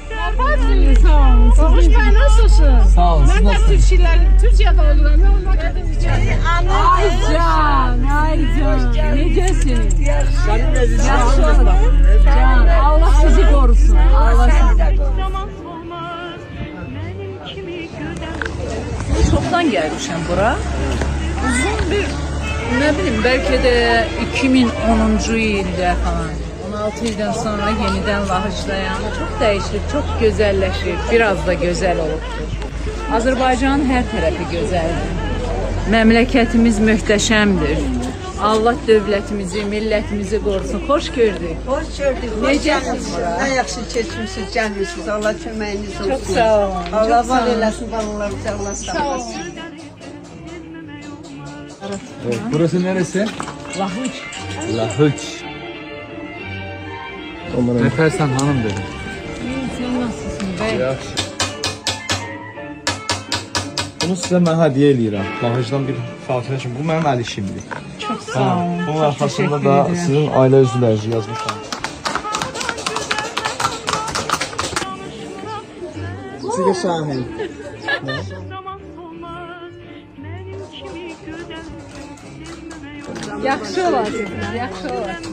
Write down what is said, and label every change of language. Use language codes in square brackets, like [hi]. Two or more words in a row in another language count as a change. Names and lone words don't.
[az] Azərbaycan. Sağ olun. [tr] Babuş bəy nasılsın? [az] Sağ olun. Mən də Türkiyədə oluram. Mən ona gedim içəri. Ay can, ay can. Necəsin? [tr] Senin lezzeti [az] Yaxşı olun. Can, Allah sizi korusun. Allah sizi korusun. [tr] Çoktan gelmişim bura. Uzun bir, ne bileyim belki de 2010. ilde falan. [az] 16 ildən sonra yeniden Lahıcdayam. [tr] Çok değişir, çok güzelleşir. [az] Biraz da güzel olubdur. Azərbaycanın hər tərəfi gözəldir. Məmləkətimiz möhtəşəmdir. Allah dövlətimizi, millətimizi qorusun. Xoş gördük. [tr] Hoş gördük. [az] Necəsiniz? Ne yaxşı keçmişsiniz, gəlmişsiniz. Allah köməyiniz olsun. [tr] Çok sağ olun. [az] Allah [tr] çok sağ [az] var [tr] olun. [az] eləsin balalarımızı, Allah sağ olasın. [tr] Evet, burası neresi? Lahıc. Lahıç. Nefersen hanım dedim. Sen nasılsın bey? [az] Yaxşı. Bunu sizə mən hədiyyə eləyirəm. Lahıcdan bir xatirə kimi. Bu mənim əl işimdir. [tr] Çok sağ olun. [az] Bunun [tr] Çok [az] arxasında [tr] teşekkür [az] da [tr] ederim. [az] sizin ailə üzvlərinizi yazmışam. Sizə Şahin. Yaxşı olasınız, yaxşı olasınız.